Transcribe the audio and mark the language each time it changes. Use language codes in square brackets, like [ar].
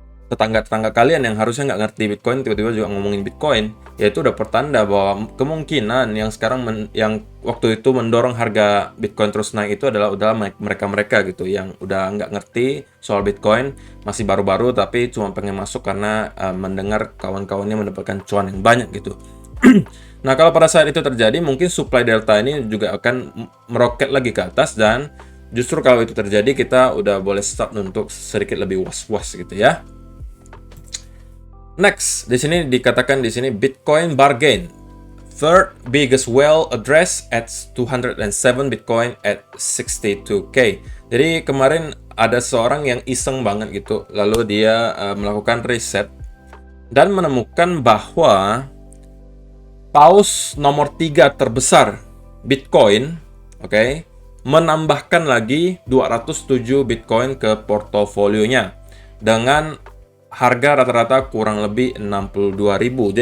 [id] tetangga-tetangga kalian yang harusnya nggak ngerti Bitcoin tiba-tiba juga ngomongin Bitcoin, ya itu udah pertanda bahwa kemungkinan yang sekarang yang waktu itu mendorong harga Bitcoin terus naik itu adalah mereka-mereka gitu yang udah nggak ngerti soal Bitcoin, masih baru-baru tapi cuma pengen masuk karena mendengar kawan-kawannya mendapatkan cuan yang banyak gitu. Nah, kalau pada saat itu terjadi, mungkin supply delta ini juga akan meroket lagi ke atas, dan justru kalau itu terjadi kita udah boleh start untuk sedikit lebih was-was gitu ya. Next, di sini dikatakan di sini Bitcoin bargain. [en] Third biggest well address at 207 Bitcoin at 62K. [id] Jadi kemarin ada seorang yang iseng banget gitu, lalu dia melakukan riset dan menemukan bahwa paus nomor 3 terbesar Bitcoin, oke, menambahkan lagi 207 Bitcoin ke portofolionya dengan harga rata-rata kurang lebih 62.000.